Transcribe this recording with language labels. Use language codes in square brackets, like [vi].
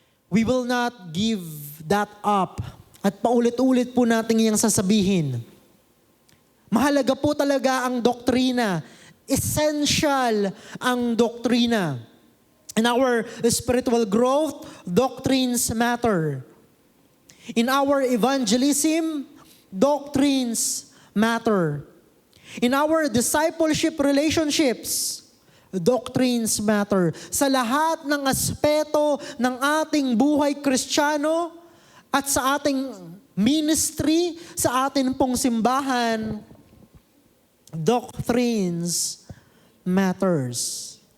[en] We will not give that up. [tl] At paulit-ulit po natin iyang sasabihin. Mahalaga po talaga ang doktrina. Essential ang doktrina. [en] In our spiritual growth, doctrines matter. In our evangelism, doctrines matter. In our discipleship relationships, doctrines matter. [tl] Sa lahat ng aspeto ng ating buhay Kristiyano at sa ating ministry, sa atin pong simbahan, [en] doctrines matters.